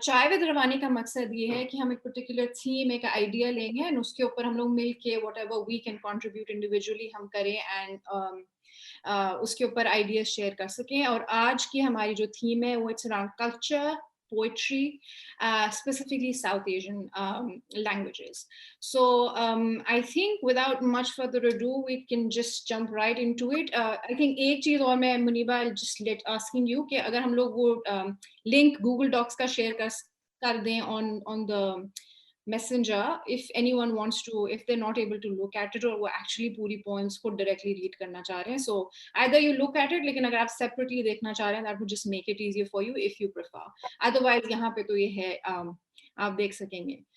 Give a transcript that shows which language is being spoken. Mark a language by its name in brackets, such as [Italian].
[Hindi] चाय विद रवानी का मकसद ये है कि हम एक पर्टिकुलर थीम, एक आइडिया लेंगे एंड उसके ऊपर हम लोग मिल के [English] whatever we can contribute individually [Hindi] हम करें एंड उसके ऊपर आइडियाज शेयर कर सकें। और आज की हमारी जो थीम है वो [English] It's around culture, poetry, specifically South Asian languages. So I think without much further ado, we can just jump right into it. I think [Hindi] एक चीज और मैं [English] Muniba I'll just let asking you [Hindi] कि अगर हम लोग वो [English] link Google Docs का share [Hindi] कर दें [English] on the messenger, if anyone wants to, if they're not able to look at it or वो actually पूरी points को directly read करना चाह रहे हैं, so either you look at it, [Hindi] लेकिन अगर आप separately देखना चाह रहे हैं [English] that would just make it easier for you if you prefer. [Hindi] Otherwise यहाँ पे तो ये है आप देख सकेंगे.